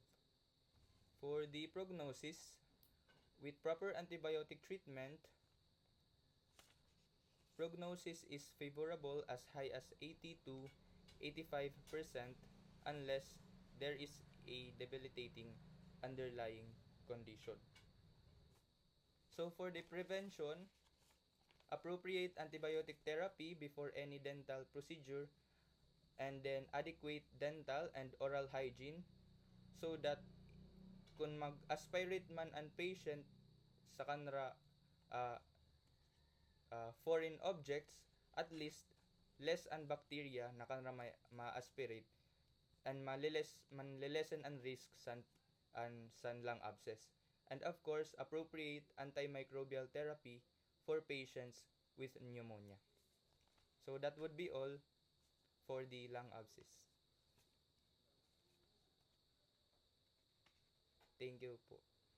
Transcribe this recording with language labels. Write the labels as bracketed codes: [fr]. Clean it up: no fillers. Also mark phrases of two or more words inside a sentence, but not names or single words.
[en] For the prognosis, with proper antibiotic treatment, prognosis is favorable as high as 80 to 85% unless there is a debilitating underlying condition. So for the prevention, appropriate antibiotic therapy before any dental procedure, and then adequate dental and oral hygiene so that [msb] kung mag-aspirate man ang patient sa kanra [en] uh, foreign objects, at least less [msb] ang bacteria na kanra ma-aspirate [en] and [msb] manlilesen ang risk san [en] lung abscess. And of course, appropriate antimicrobial therapy for patients with pneumonia. So that would be all for the lung abscess. Thank you po.